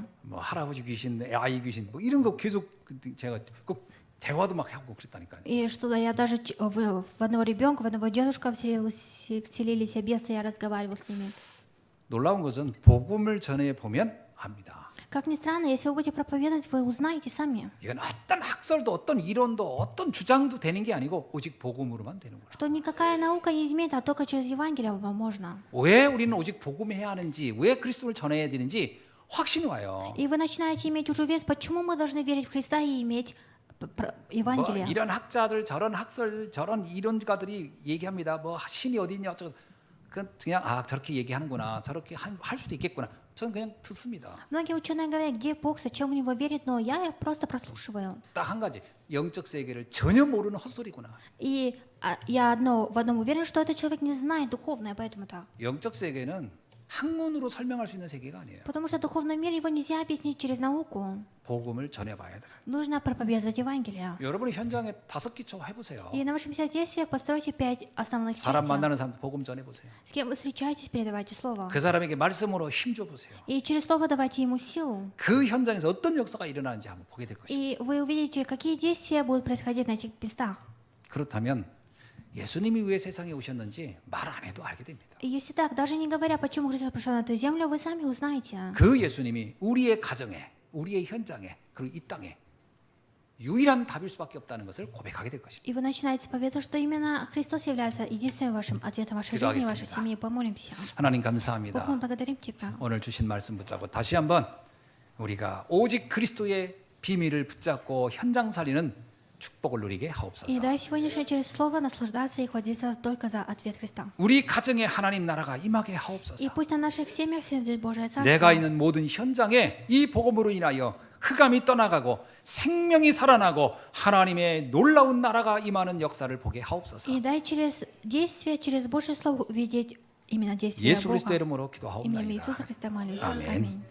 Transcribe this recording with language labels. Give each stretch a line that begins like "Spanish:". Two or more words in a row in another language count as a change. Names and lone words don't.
Korean: 뭐 할아버지 귀신, 아이 귀신, 뭐 이런 거 계속 제가 꼭 대화도 막 하고 그랬다니까요.
Russian: И что я даже в одного ребенка, в одного дедушка вселились бесы, я разговаривал с ними.
Korean: 놀라운 것은 복음을 전해 보면 압니다.
Russian: Как ни странно, если вы будете проповедовать, вы узнаете сами,
Korean: 이건 어떤 학설도 어떤 이론도 어떤 주장도 되는 게 아니고 오직 복음으로만 되는 거예요.
Russian: что никакая наука не изменит, а только через Евангелие вам можно.
Korean: 왜 우리는 오직 복음해야 하는지, 왜 그리스도를 전해야 되는지 확신이 와요.
Russian: И вы начинаете иметь уже вес, почему мы должны верить в Христа и иметь
Korean: 뭐
Russian: Евангелие.
Korean: 이런 학자들, 저런 학설, 저런 이론가들이 얘기합니다. 뭐 신이 어디 있냐 어쩌고. 그냥 저렇게 얘기하는구나, 저렇게 할 수도 있겠구나. 저는 그냥 듣습니다.
Russian: Многие ученые говорят, где Бог, зачем в Него верить, но я просто прослушиваю.
Korean: 딱 한 가지, 영적 세계를 전혀 모르는 헛소리구나.
Russian: И я в одном уверена, что этот человек не знает духовное, поэтому так.
Korean: 영적 세계는 학문으로 설명할 수 있는 세계가 아니에요.
Russian: Потому что духовный мир его нельзя объяснить через науку.
Korean: 복음을 전해봐야 돼요.
Russian: Нужно проповедовать Евангелие.
Korean: 여러분이 현장에 5기초 해보세요.
Russian: И на вашем месте действия постройте 5 основных
Korean: 사람
Russian: действий.
Korean: 만나는 사람 복음 전해보세요.
Russian: С кем вы встречаетесь, передавайте слово.
Korean: 그 사람에게 말씀으로 힘줘 보세요.
Russian: И через слово давайте ему силу.
Korean: 그 현장에서 어떤 역사가 일어나는지 한번 보게 될 것이에요.
Russian: И вы увидите, какие действия будут происходить на этих местах.
Korean: 그렇다면 예수님이 왜 세상에 오셨는지 말 안 해도 알게 됩니다.
Russian: И если так, даже не говоря, почему Христос пришел на эту землю, вы сами узнаете.
Korean: 그 예수님이 우리의 가정에, 우리의 현장에, 그리고 이 땅에 유일한 답일 수밖에 없다는 것을 고백하게 될 것입니다.
Russian: И вы начинаете исповедовать, что именно Христос является единственным вашим ответом в вашей жизни, в вашей
Korean: 기도하겠습니다.
Russian: семье. Помолимся.
Korean: 하나님
Russian: Бог,
Korean: 감사합니다.
Russian: мы благодарим Тебя.
Korean: 오늘 주신 말씀 붙잡고 다시 한번 우리가 오직 그리스도의 비밀을 붙잡고 현장 살리는 축복을 누리게
Russian: И
Korean: 하옵소서.
Russian: дай сегодняшнее через слово наслаждаться и хватиться только за ответ Христа.
Korean: 우리 가정에 하나님 나라가 임하게
Russian: И
Korean: 하옵소서.
Russian: пусть на наших семьях сидит Божие
Korean: 내가
Russian: Царство.
Korean: 있는 모든 현장에 이 복음으로 인하여 흑암이 떠나가고 생명이 살아나고 하나님의 놀라운 나라가 임하는 역사를 보게 하옵소서.
Russian: И дай через действие, через Божье Слово увидеть именно действие
Korean: 예수 그리스도
Russian: Бога.
Korean: 이름으로
Russian: Именем
Korean: 기도하옵나이다.
Russian: Иисуса Христа молюсь.
Korean: 아멘.
Russian: Аминь.